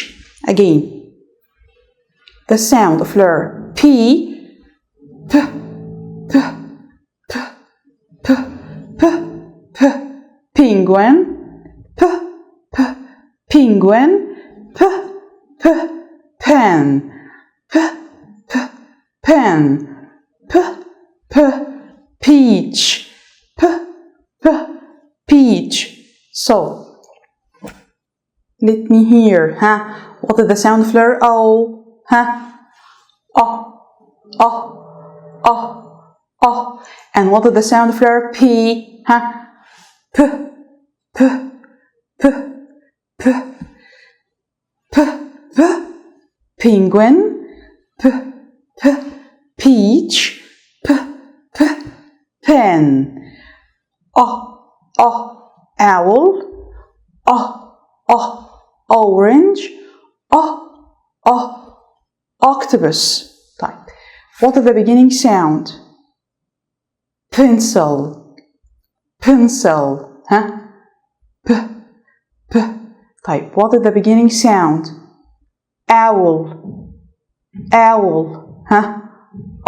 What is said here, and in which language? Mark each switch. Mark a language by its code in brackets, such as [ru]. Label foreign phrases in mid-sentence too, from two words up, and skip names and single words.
[en] Again, the sound of letter P, penguin, penguin, pen, pen, peach, peach. So Let me hear. ها. What is the sound of letter O? ها. O. O. O. O. And what is the sound of letter P? ها. P. P. P. P. P. P. Penguin. P. P. Peach. P. P. Pen. O. O. Owl. O. O. Orange. O. O. Octopus. طيب. What is the beginning sound? Pencil. Pencil. ها. P. P. طيب. What is the beginning sound? Owl. Owl. ها. O.